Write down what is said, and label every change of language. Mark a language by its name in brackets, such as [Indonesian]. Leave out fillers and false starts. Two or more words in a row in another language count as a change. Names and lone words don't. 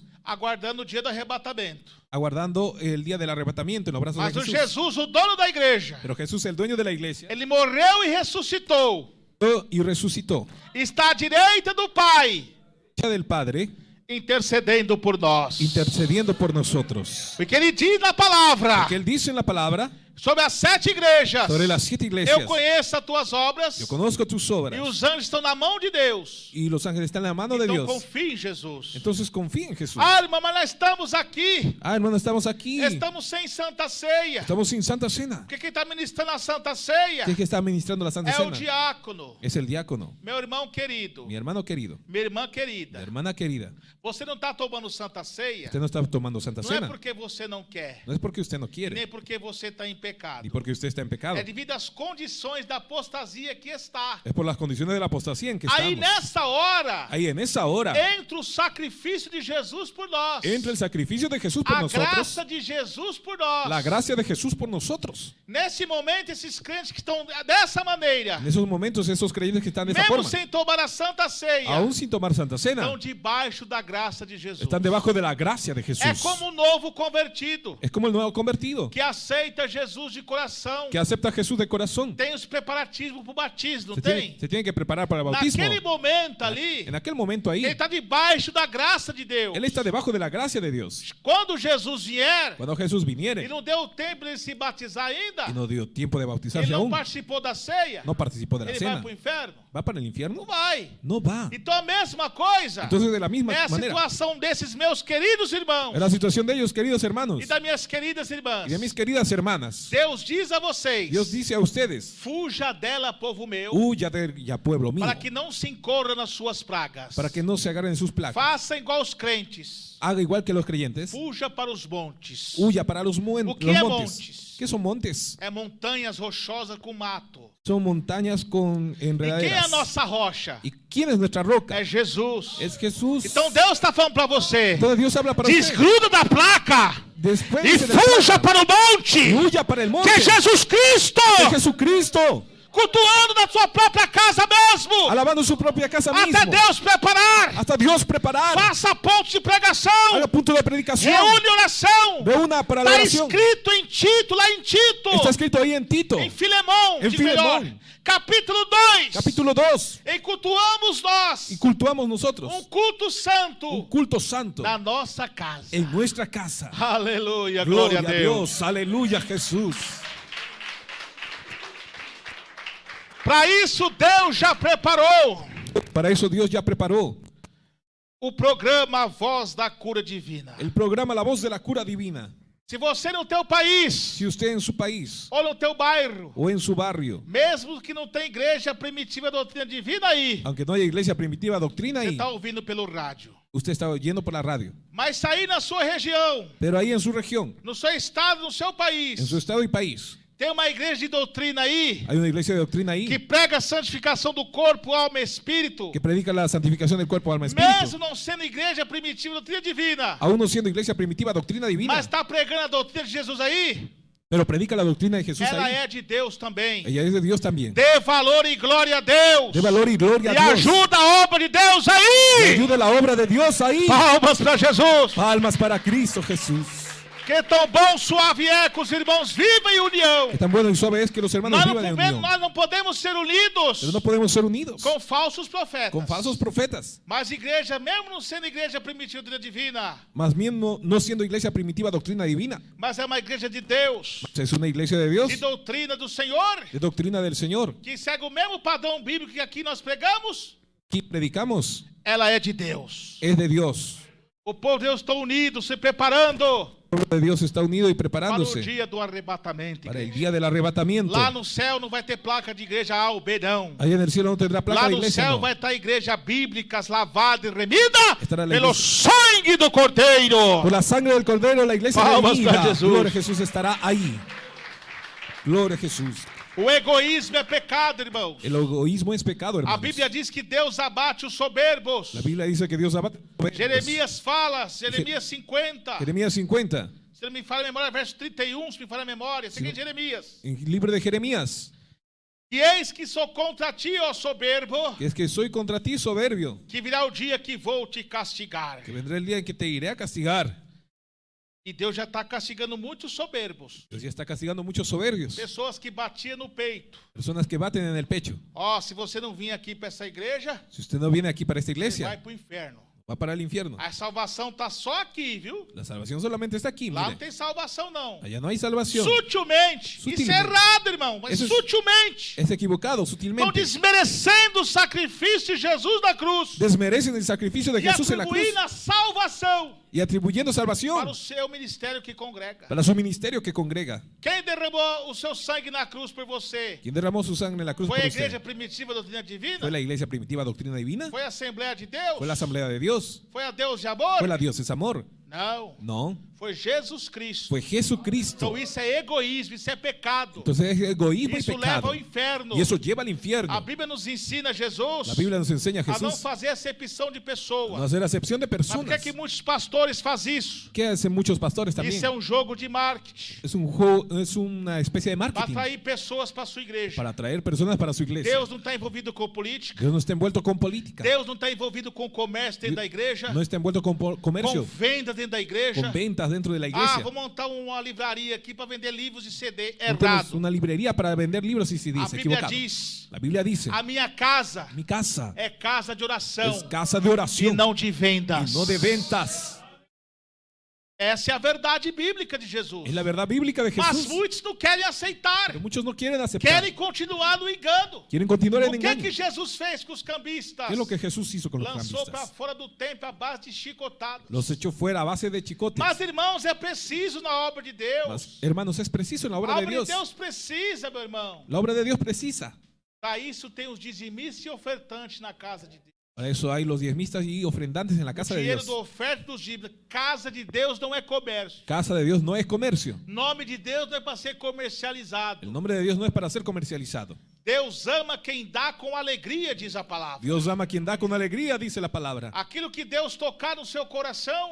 [Portuguese] aguardando o dia do arrebatamento. [Spanish] aguardando el día del arrebatamiento en los brazos [Portuguese] Mas de o [Spanish] Jesús. [Portuguese] Jesus, o dono da igreja, [Spanish] Pero Jesús, el dueño de la iglesia, [Portuguese] ele morreu e ressuscitou. [Spanish] y resucitó. [Portuguese] Está à direita do Pai, [Spanish] Del Padre, [Portuguese] intercedendo por nós. [Spanish] intercediendo por nosotros. [Portuguese] Porque ele diz na palavra [Spanish] Porque Él dice en la palabra [Portuguese] sobre as 7 igrejas: [Spanish] sobre las 7 iglesias. [Portuguese] eu conheço as tuas obras [Spanish] Yo conozco tus obras. [Portuguese] e os anjos estão na mão de Deus. [Spanish] Y los ángeles están en la mano de [Portuguese] Então [Spanish] Dios. [Portuguese] confie em Jesus. [Spanish] Entonces confía en Jesús. [Portuguese] Ah, irmã, mas nós estamos aqui. [Spanish] Hermano, estamos aquí. [Portuguese] Estamos sem Santa Ceia. [Spanish] Estamos sin Santa Cena. [Portuguese] Porque quem está ministrando a Santa Ceia [Spanish] ¿Quién es que está administrando la Santa [Portuguese] é o [Spanish] Cena? [Portuguese] diácono. [Spanish] Es el diácono. [Portuguese] Meu irmão querido, [Spanish] Mi hermano querido. [Portuguese] minha irmã [Spanish] Mi [Portuguese] querida, [Spanish] hermana querida. [Portuguese] você não está tomando Santa Ceia, [Spanish] Usted no está tomando Santa [Portuguese] não é [Spanish] Cena. [Portuguese] porque você não quer, [Spanish] No es porque usted no quiere. [Portuguese] nem porque você está em pecado. [Spanish] Ni porque usted está en pecado. [Portuguese] É devido às condições da apostasia que está. [Spanish] Es por las condiciones de la apostasía en que [Portuguese] Aí [Spanish] estamos. [Portuguese] nessa hora, [Spanish] Ahí en esa hora [Portuguese] entra o sacrifício de Jesus por nós. [Spanish] entra el sacrificio de Jesús por [Portuguese] A [Spanish] nosotros. [Portuguese] graça de Jesus por nós. [Spanish] La gracia de Jesús por nosotros. [Portuguese] Nesse momento, esses crentes que estão dessa maneira, [Spanish] En esos momentos, esos creyentes que están de esa [Portuguese] mesmo [Spanish] forma, [Portuguese] sem tomar a Santa Ceia, [Spanish] aún sin tomar Santa Cena, [Portuguese] estão debaixo da graça de Jesus. [Spanish] están debajo de la gracia de Jesús. [Portuguese] É como um novo convertido [Spanish] Es como el nuevo convertido [Portuguese] que aceita Jesus de coração. [Spanish] que acepta a Jesús de corazón. [Portuguese] Tem os preparativos para o batismo, não [Spanish] Se [Portuguese] tem? [Spanish] tiene que preparar para el bautismo. [Portuguese] Naquele momento ali, [Spanish] En aquel momento ahí, [Portuguese] ele está debaixo da graça de Deus. [Spanish] él está debajo de la gracia de Dios. [Portuguese] Quando Jesus vier, [Spanish] Cuando Jesús [Portuguese] e [Spanish] viniere [Portuguese] não deu tempo de ele se batizar ainda, [Spanish] y no dio tiempo de [Portuguese] ele [Spanish] bautizarse [Portuguese] não [Spanish] aún, [Portuguese] participou da ceia, [Spanish] no participó de la [Portuguese] ele vai [Spanish] cena, [Portuguese] para o inferno? [Spanish] ¿va para el [Portuguese] Não [Spanish] infierno? [Portuguese] vai. [Spanish] No va. [Portuguese] Então a mesma coisa [Spanish] Entonces, de la misma [Portuguese] é a [Spanish] manera, [Portuguese] situação desses meus queridos irmãos [Spanish] es la situación de ellos, queridos hermanos, [Portuguese] e das minhas queridas [Spanish] y [Portuguese] irmãs. [Spanish] de mis queridas hermanas. [Portuguese] Deus diz a vocês: [Spanish] Dios dice a ustedes, [Portuguese] fuja dela, povo meu, [Spanish] huya de ella, pueblo mío, [Portuguese] para que não se incorra nas suas pragas. [Spanish] para que no se agarren sus placas. [Portuguese] Faça igual os crentes. [Spanish] Haga igual que los creyentes, [Portuguese] Fuja para os montes. [Spanish] huya para los, [Portuguese] O que [Spanish] los [Portuguese] é [Spanish] montes. [Portuguese] montes? [Spanish] ¿Qué son montes? [Portuguese] É montanhas rochosas com mato. [Spanish] Son montañas con [Portuguese] E quem é a [Spanish] enredaderas. [Portuguese] nossa rocha? [Spanish] ¿Y quién es nuestra roca? [Portuguese] É Jesus. [Spanish] Es Jesús. [Portuguese] Então Deus está falando para você: [Spanish] Entonces Dios habla para usted. [Portuguese] desgruda da placa [Spanish] Después [Portuguese] e [Spanish] de [Portuguese] fuja para o monte, [Spanish] huya para el monte. [Portuguese] que é Jesus Cristo, [Spanish] De Jesucristo. [Portuguese] cultuando na sua própria casa mesmo, [Spanish] Alabando su propia casa [Portuguese] até [Spanish] mismo. [Portuguese] Deus preparar. [Spanish] Hasta Dios preparar. [Portuguese] Faça pontos de pregação, [Spanish] Haga punto de predicación. [Portuguese] reúne oração. [Spanish] De una para la [Portuguese] Está [Spanish] oración. [Portuguese] escrito em Tito, lá em Tito, [Spanish] Está escrito ahí en Tito. [Portuguese] em Filemão, [Spanish] Em [Portuguese] de melhor, [Spanish] Filemão. [Portuguese] capítulo 2. [Spanish] Capítulo 2. [Portuguese] E cultuamos nós [Spanish] Y cultuamos nosotros [Portuguese] culto santo [Spanish] un culto santo [Portuguese] na nossa casa. [Spanish] en nuestra casa. [Portuguese] Aleluia, [Spanish] Gloria [Portuguese] glória a Deus. [Spanish] Aleluya, Jesús. [Portuguese] Para isso Deus já preparou [Spanish] Para eso Dios ya preparó [Portuguese] o programa A Voz da Cura Divina. [Spanish] el programa La Voz de la Cura Divina. [Portuguese] Se você no teu país [Spanish] Si usted en su país [Portuguese] ou no teu bairro, [Spanish] o en su barrio, [Portuguese] mesmo que não tem igreja primitiva doutrina divina aí, [Spanish] aunque no haya iglesia primitiva doctrina [Portuguese] você [Spanish] ahí, [Portuguese] está ouvindo pelo rádio. [Spanish] usted está oyendo por la radio. [Portuguese] Mas sair na sua região, [Spanish] Pero ahí en su región, [Portuguese] no seu estado, no seu país, [Spanish] en su estado y país, [Portuguese] tem uma igreja de doutrina aí [Spanish] hay una iglesia de doctrina ahí [Portuguese] que prega a santificação do corpo, alma e espírito, [Spanish] que predica la santificación del cuerpo, alma y espíritu. [Portuguese] mesmo não sendo igreja primitiva doutrina divina, [Spanish] Aún no siendo iglesia primitiva doctrina divina, [Portuguese] mas está pregando a doutrina de Jesus aí, [Spanish] Pero predica la doctrina de Jesús [Portuguese] ela [Spanish] ahí. [Portuguese] é de Deus também. [Spanish] Ella es de Dios también. [Portuguese] Dê valor e glória a Deus. [Spanish] De valor y gloria [Portuguese] E [Spanish] a Dios. [Portuguese] ajuda a obra de Deus [Spanish] Y [Portuguese] aí. [Spanish] ayuda la obra de Dios ahí. [Portuguese] Palmas para Jesus. [Spanish] Palmas para Cristo Jesús. [Portuguese] Que tão bom, suave é que os irmãos vivem em união. [Spanish] Que tan bueno y suave es que los hermanos vivan en unión. [Portuguese] Nós não podemos ser unidos [Spanish] Pero no podemos ser unidos [Portuguese] com falsos profetas. [Spanish] con falsos profetas. [Portuguese] Mas igreja, mesmo não sendo igreja primitiva divina, [Spanish] Más bien no siendo iglesia primitiva doctrina divina. [Portuguese] mas é uma igreja de Deus, [Spanish] Es una iglesia de Dios, [Portuguese] de doutrina do Senhor, [Spanish] de doctrina del Señor. [Portuguese] que segue o mesmo padrão bíblico que aqui nós pregamos. [Spanish] Aquí predicamos, [Portuguese] Ela é de Deus. [Spanish] es de Dios. [Portuguese] O povo de Deus está unido, se preparando [Spanish] El pueblo de Dios está unido y [Portuguese] para o [Spanish] preparándose [Portuguese] dia do arrebatamento. [Spanish] para el [Portuguese] igreja. [Spanish] día del arrebatamiento. [Portuguese] Lá no céu não vai ter placa de igreja A ou B, não. [Spanish] Allá en el cielo no tendrá placa [Portuguese] Lá [Spanish] de [Portuguese] no [Spanish] iglesia. [Portuguese] céu [Spanish] No. [Portuguese] vai estar igreja bíblicas lavada e remida [Spanish] Estará la [Portuguese] pelo [Spanish] iglesia. [Portuguese] sangue do Cordeiro. [Spanish] Por la sangre del Cordero la iglesia [Portuguese] Palmas [Spanish] redimida. para Jesús. Gloria a Jesús estará ahí. Gloria a Jesús. [Portuguese] O egoísmo é pecado, irmãos. [Spanish] El egoísmo es pecado, [Portuguese] A [Spanish] hermanos. [Portuguese] Bíblia diz que Deus abate os soberbos. [Spanish] La Biblia dice que Dios abate. [Portuguese] Jeremias fala, Jeremias 50. [Spanish] Jeremías 50. [Portuguese] Se não me falha a memória, verso 31, se me falha a memória. Seguinte, Jeremias. [Spanish] En el libro de Jeremías. [Portuguese] E eis que sou contra ti, ó soberbo, [Spanish] Que es que soy contra ti soberbio. [Portuguese] que virá o dia que vou te castigar. [Spanish] Que vendrá el día en que te iré a castigar. [Portuguese] E Deus já está castigando muitos soberbos. [Spanish] Dios ya está castigando muchos soberbios. [Portuguese] Pessoas que batiam no peito. [Spanish] Personas que baten en el pecho. [Portuguese] Ó, se você não vir aqui para essa igreja, [Spanish] Si usted no viene aquí para esta [Portuguese] você vai [Spanish] iglesia, [Portuguese] para o inferno. [Spanish] va para el infierno. [Portuguese] A salvação está só aqui, viu? [Spanish] La salvación solamente está aquí, [Portuguese] Lá não [Spanish] mire. [Portuguese] tem salvação, não. [Spanish] Allá no hay salvación. [Portuguese] Sutilmente. Isso [Spanish] Sutilmente. [Portuguese] é errado, irmão, mas [Spanish] Eso es- [Portuguese] sutilmente. [Spanish] Es equivocado, [Portuguese] Estão [Spanish] sutilmente. [Portuguese] desmerecendo o sacrifício de Jesus na cruz. [Spanish] Desmerecen el sacrificio de [Portuguese] E [Spanish] Jesús en la cruz [Portuguese] atribuindo a salvação [Spanish] y atribuyendo [Portuguese] para [Spanish] salvación [Portuguese] o seu ministério que congrega. [Spanish] para su ministerio que congrega. [Portuguese] Quem derramou o seu sangue na cruz por você? [Spanish] ¿Quién derramó su sangre en la cruz [Portuguese] Foi [Spanish] por [Portuguese] a [Spanish] usted? [Portuguese] igreja primitiva da doutrina divina? [Spanish] ¿Fue la iglesia primitiva doctrina divina? [Portuguese] Foi a Assembleia de Deus? [Spanish] ¿Fue la asamblea de Dios? [Portuguese] Foi a Deus de amor? [Spanish] ¿Fue la Dios es amor? [Portuguese] Não. [Spanish] No, [Portuguese] Foi Jesus Cristo. [Spanish] fue Jesucristo. [Portuguese] Então isso é egoísmo, isso é pecado. [Spanish] Entonces es egoísmo y [Portuguese] Isso leva [Spanish] pecado. [Portuguese] ao inferno. [Spanish] Y eso lleva al [Portuguese] A [Spanish] infierno. [Portuguese] Bíblia nos ensina Jesus [Spanish] La Biblia nos enseña a [Portuguese] a não [Spanish] Jesús [Portuguese] fazer acepção de [Spanish] a no [Portuguese] pessoa. [Spanish] hacer acepción de [Portuguese] Mas por que [Spanish] personas. [Portuguese] que muitos pastores fazem isso? [Spanish] ¿Qué hacen muchos pastores también? [Portuguese] Isso é um jogo de marketing. [Spanish] Es un juego, es una especie de [Portuguese] Para [Spanish] marketing [Portuguese] atrair pessoas para a sua igreja. [Spanish] para atraer personas para su iglesia. [Portuguese] Deus não está envolvido com política. [Spanish] Dios no está envuelto con política. [Portuguese] Deus não está envolvido com comércio dentro da igreja. [Spanish] No está envuelto con [Portuguese] Com [Spanish] comercio, [Portuguese] venda dentro da igreja. [Spanish] con ventas dentro de la [Portuguese] Ah, [Spanish] iglesia. [Portuguese] vou montar uma livraria aqui para vender livros e CD. [Spanish] Montemos [Portuguese] Errado. [Spanish] una librería para vender libros y [Portuguese] A [Spanish] CDs. [Portuguese] Bíblia [Spanish] Equivocado. [Portuguese] diz: [Spanish] La Biblia dice: [Portuguese] a minha casa [Spanish] mi casa [Portuguese] é casa de oração [Spanish] es casa de [Portuguese] e [Spanish] oración [Portuguese] não de vendas. [Spanish] y no de ventas. [Portuguese] Essa é a verdade bíblica de Jesus. [Spanish] Es la verdad bíblica de [Portuguese] Mas [Spanish] Jesús. [Portuguese] muitos não querem aceitar. [Spanish] Pero muchos no quieren aceptar. [Portuguese] Querem continuar no engano. [Spanish] Quieren continuar en [Portuguese] O que é [Spanish] engaño. [Portuguese] que Jesus fez com os cambistas? [Spanish] ¿Qué es lo que Jesús hizo con los [Portuguese] Lançou para [Spanish] cambistas? [Portuguese] fora do templo a base de chicotadas. [Spanish] Los echó fuera a base de chicotes. [Portuguese] Mas, irmãos, é preciso na obra de Deus. [Spanish] Mas, hermanos, es preciso en la [Portuguese] A [Spanish] obra de [Portuguese] obra de [Spanish] Dios. [Portuguese] Deus precisa, meu irmão. [Spanish] La obra de Dios precisa. [Portuguese] Para isso tem os dizimistas e ofertantes na casa de Deus. [Spanish] Para eso hay los diezmistas y ofrendantes en la casa de [Portuguese] Dinheiro [Spanish] Dios. [Portuguese] do oferta dos dízimos. Casa de Deus não é comércio. [Spanish] Casa de Dios no es comercio. [Portuguese] Nome de Deus não é para ser comercializado. [Spanish] El nombre de Dios no es para ser comercializado. [Portuguese] Deus ama quem dá com alegria, diz a palavra. [Spanish] Dios ama a quien da con alegría, dice la palabra. [Portuguese] Aquilo que Deus tocar no seu coração,